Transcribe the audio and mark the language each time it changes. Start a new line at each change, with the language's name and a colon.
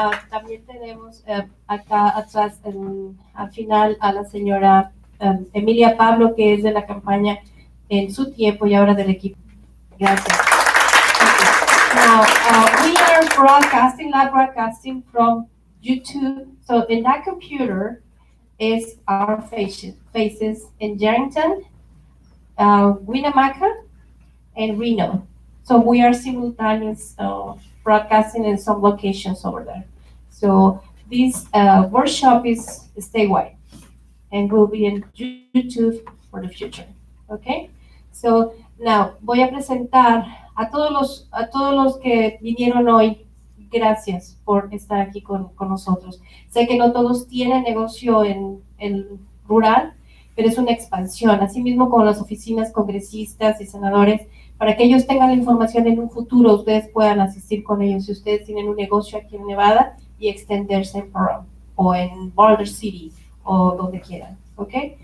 Spanish: También tenemos acá atrás, al final, a la señora Emilia Pablo, que es de la campaña en su tiempo y ahora del equipo. Gracias. Okay.
English: Now, we are live broadcasting from YouTube. So in that computer is our faces in Yarrington, Winnemucca, and Reno. So we are simultaneous broadcasting in some locations over there. So this workshop is statewide and will be in YouTube for the future. Okay? So now
Spanish: voy a presentar a todos los que vinieron hoy. Gracias por estar aquí con nosotros. Sé que no todos tienen negocio en rural, pero es una expansión, así mismo como las oficinas congresistas y senadores, para que ellos tengan la información en un futuro, ustedes puedan asistir con ellos si ustedes tienen un negocio aquí en Nevada y extenderse en Pearl o en Boulder City o donde quieran, ¿ok?